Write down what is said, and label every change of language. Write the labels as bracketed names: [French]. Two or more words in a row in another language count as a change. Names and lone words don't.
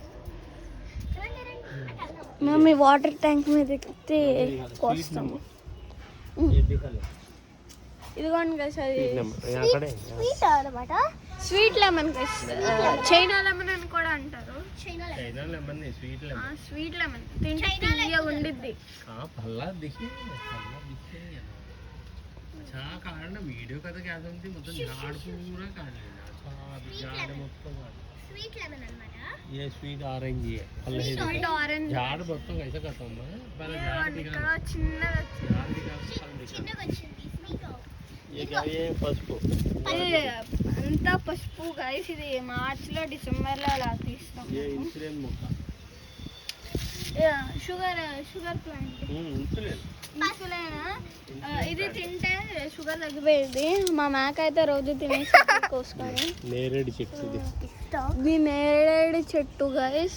[Telugu] మేము ఈ [English] water tank [Telugu] మీద ఎక్కితే కోస్తాము. ఇదిగోండి గైస్ అది స్వీట్ అన్నమాట. [English] sweet lemon [Telugu] గైస్. [English] China lemon [Telugu] అని కూడా అంటారు. [English] sweet lemon [Telugu] తింటే ఉండిద్ది. [Hindi] वीडियो का तो क्या समझती मतलब झाड़ पूरा काट लेना झाड़ మొత్తం [English] sweet lemon [Telugu] అన్నమాట. [Hindi] ये [English] sweet orange [Hindi] है [English] sweet orange. [Hindi] झाड़ మొత్తం कैसे करता हूं मैं पहले झाड़ दिखा [Telugu] ఇక్కడ చిన్నగా [Hindi] झाड़ दिखा [Telugu] చిన్నగా వచ్చింది స్వీట్. [Hindi] ये क्या ये पసుపు [Telugu] అంతా పసుపు గైస్. ఇది మార్చిలో డిసెంబర్లో అలా తీస్తాం. [Hindi] ये इंसुलिन మొక్క [English] sugar plant. [Hindi] इंसुलिन [Telugu] ఇది తింటే షుగర్ తగ్గిపోయింది. మా మేక అయితే రోజు తినేసి కోసుకొని. నేరేడు చెట్టు ఇది నేరేడు చెట్టు గైస్.